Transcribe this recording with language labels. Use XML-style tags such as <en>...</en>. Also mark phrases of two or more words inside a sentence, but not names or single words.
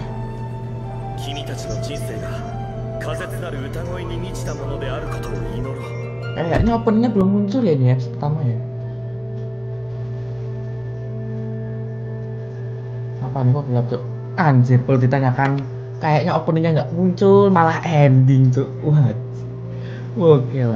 <ja>君たちの人生が仮絶なる歌声に満ちたものであることを祈ろう。</ja> <id>Kayaknya openingnya belum muncul ya ini episode pertama ya. Apa nih kok gelap cok? Anjir, kalau ditanyakan kayaknya openingnya nggak muncul malah ending cok. Wah, oke lah.</id>